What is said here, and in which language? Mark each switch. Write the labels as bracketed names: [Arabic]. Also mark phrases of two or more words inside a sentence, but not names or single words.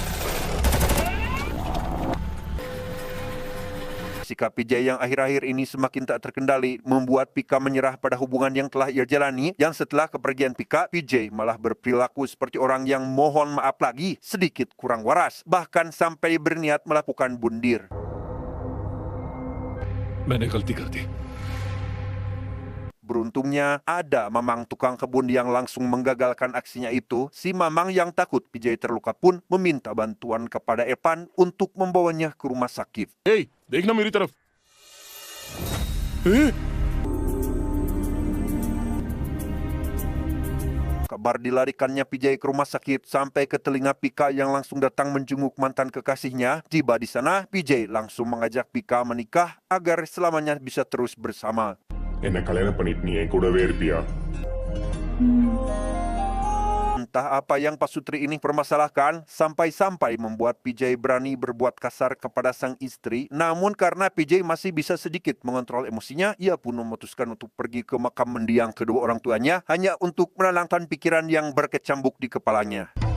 [Indonesian] Sikap PJ yang akhir-akhir ini semakin tak terkendali membuat Pika menyerah pada hubungan yang telah ia jalani, yang setelah kepergian Pika, PJ malah berperilaku seperti orang yang mohon maaf lagi sedikit kurang waras, bahkan sampai berniat melakukan bundir. [Hindi] मैंने गलती कर दी। [Indonesian] Beruntungnya, ada Mamang tukang kebun yang langsung menggagalkan aksinya itu. Si Mamang yang takut Vijay terluka pun meminta bantuan kepada Evan untuk membawanya ke rumah sakit. [Hindi] ए, देखना मेरी तरफ। [Indonesian] Kabar dilarikannya Vijay ke rumah sakit sampai ke telinga Pika yang langsung datang menjenguk mantan kekasihnya. Tiba di sana, Vijay langsung mengajak Pika menikah agar selamanya bisa terus bersama. [Tamil] என்ன கல்யாணம் பண்ணிட்டு நீ என் கூடவே இருப்பியா? [Indonesian] Entah apa yang Pak Sutri ini permasalahkan, sampai-sampai membuat Vijay berani berbuat kasar kepada sang istri. Namun karena Vijay masih bisa sedikit mengontrol emosinya, ia pun memutuskan untuk pergi ke makam mendiang kedua orang tuanya, hanya untuk menenangkan pikiran yang berkecambuk di kepalanya.